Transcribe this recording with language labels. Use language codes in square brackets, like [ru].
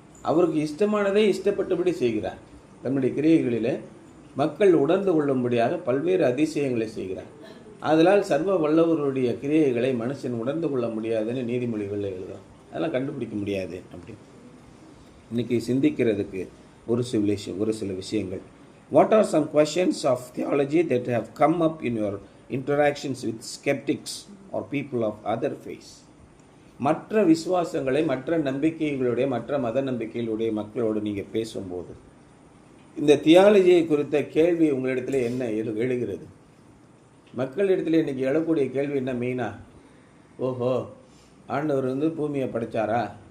[ta] அவருக்கு இஷ்டமானதை இஷ்டப்பட்டபடி செய்கிறார். தன்னுடைய கிரியைகளில் மக்கள் உணர்ந்து கொள்ளும்படியாக பல்வேறு அதிசயங்களை செய்கிறார். அதனால் சர்வ வல்லவருடைய கிரியைகளை மனுஷன் உணர்ந்து கொள்ள முடியாதுன்னு நீதிமொழிகளில் எழுதுறோம். அதெல்லாம் கண்டுபிடிக்க முடியாது அப்படி. இன்னைக்கு சிந்திக்கிறதுக்கு ஒரு சில விஷயங்கள். [en] What are some questions of theology that have come up in your interactions with skeptics or people of other faiths? [ta] மற்ற விசுவாசங்களை, மற்ற நம்பிக்கைகளுடைய, மற்ற மத நம்பிக்கைகளுடைய மக்களோடு நீங்கள் பேசும்போது இந்த தியாலஜியை குறித்த கேள்வி உங்களிடத்துல என்ன எழுகிறது? மக்களிடத்தில் இன்றைக்கி எழக்கூடிய கேள்வி என்ன மெயினாக? ஓஹோ, ஆண்டவர் பூமியை படைச்சாரா?